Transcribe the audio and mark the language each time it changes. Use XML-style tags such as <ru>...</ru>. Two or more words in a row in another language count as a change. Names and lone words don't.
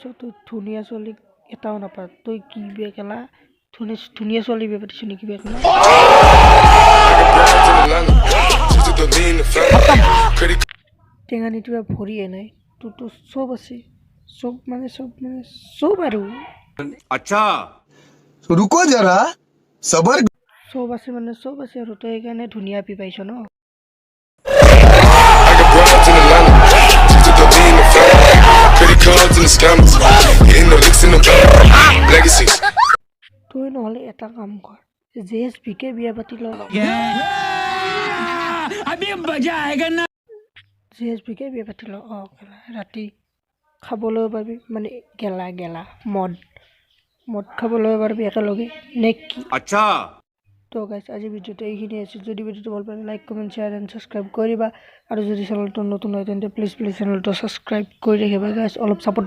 <as>তই ধুনীয়া ছোৱালী এটাও নাপা, তই কি বে কেলা ধুনীয়া ছোৱালী বিয়া পাতিছ নেকি বে কেলা? টেঙা নিদিবা ভৰিয়ে নাই, তোৰতো চব আছে, চব মানে চব আৰু</as> <hi>अच्छा रुको जरा सबर।</hi> <as>চব আছে মানে চব আছে আৰু তই সেইকাৰণে ধুনীয়া পি পাইছ ন।</as> <en>I got broads in Atlanta. She took the lean, the family. Credit cards and the scammers. Getting the licks in the back. Legacies.</en> <as>তই নহ'লে এটা কাম কৰ, JSBকে বিয়া পাতি ল।</as> <hi>अभी मजा आएगा ना।</hi> <as>JSBকে বিয়া পাতি ল। কেলা ৰাতি খাবলৈ পাবি, মানে গেলা মদ খাবলৈ পাৰবি একেলগে নে কি?</as> <hi>अच्छा</hi> <as>তো গাইজ আজি ভিডিঅ'টো এইখিনি আছিল। যদি ভিডিঅ'টো ভাল পালে</as> <en>like comment share and subscribe</en> <as>কৰিবা, আৰু যদি চেনেলটো নতুন হয় তেন্তে প্লিজ চেনেলটো ছাবস্ক্ৰাইব কৰি ৰাখিবা গাইজ।</as>